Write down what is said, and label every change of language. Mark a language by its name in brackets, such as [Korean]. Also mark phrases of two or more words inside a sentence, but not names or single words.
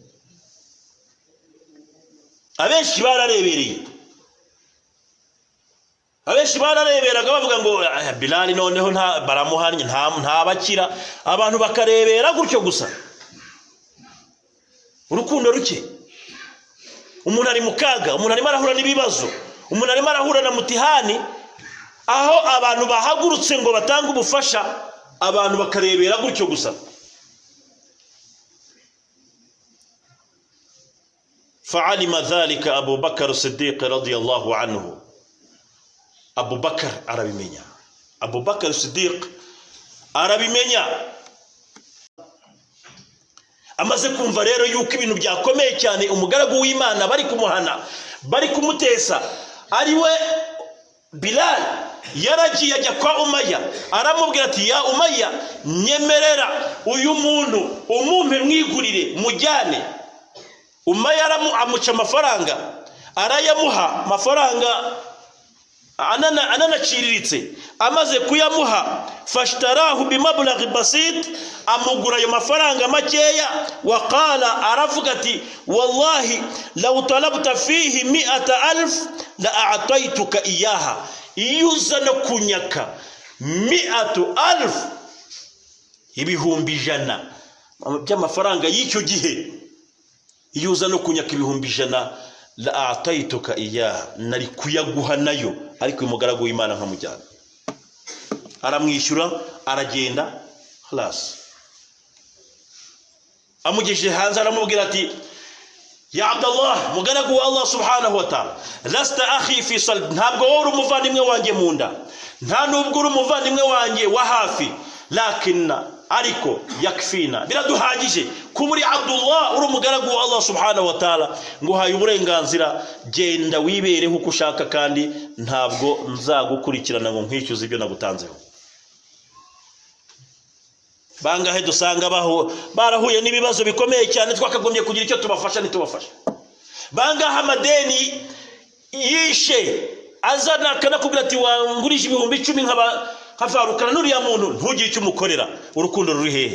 [Kinyarwanda] Abenshi barareberaga bavuga ngo Bilal noneho baramuhanye nta bakira, abantu bakarebera gutyo gusa. Urukundo ruke, umuntu ari mu kaga, umuntu arimo arahura n'ibibazo, umuntu arimo arahura na mutihani, aho abantu bahagurutse ngo batange ubufasha, abantu bakarebera gutyo gusa. [Arabic] فعلم ذلك أبو بكر الصديق رضي الله عنه. [Kinyarwanda] أبو بكر arabimenya, Abu Bakar Siddiq arabimenya. Amaze kumva rero yuko ibintu byakomeye cyane, umugaragu w'Imana bari kumuhana, bari kumutesa, ari we Bilal, yaragiye ajya kwa Umayya aramubwira ati ya Umayya, nyemerera uyu muntu umumpe mwigurire mujyane. Umayya amuca amafaranga, arayamuha amafaranga ananaciriritse. Amaze kuyamuha, [Arabic] فاشتراه بمبلغ بسيط, [Kinyarwanda] amugura ayo mafaranga makeya. [Arabic] Waqala, [Kinyarwanda] aravuga ati [Arabic] والله لو طلبت فيه 100,000 لا أعطيتك إياها. [Kinyarwanda] Iyuza no kunyaka 100,000, ibihumbi 100 by'amafaranga y'icyo gihe, iyuza no kunyaka ibihumbi 100 [Arabic] لا أعطيتك إياها, [Kinyarwanda] nari kuyaguha nayo, ariko umugaragu w'Imana nkamujyana. Aramwishyura, aragenda, خلاص. Amugejeje hanze aramubwira ati ya Abdullah, mugaragu wa Allah [Arabic] سبحانه وتعالى, لست أخي في صلب, [Kinyarwanda] ntabwo wowe uri umuvandimwe wanjye mu nda, nta nubwo uri umuvandimwe wanjye wa hafi, lakinna, ariko yakfina, biraduhagije kuba uri Abdullah, uri umugaragu wa Allah [Arabic] سبحانه وتعالى, [Kinyarwanda] nguhaye uburenganzira, genda wibereho uko ushaka, kandi ntabwo nzagukurikirana ngo nkwishyuze ibyo nagutanzeho. Bangahe dusanga barahuye n'ibibazo bikomeye cyane, twakagombye kugira icyo tubafasha nitubafasha. Bangahe amadeni yishe, azana kanakubwira ati wangurije ibihumbi 10 nkavarukana n'uriya muntu, ntugire icyo umukorera, urukundo ruri hehe?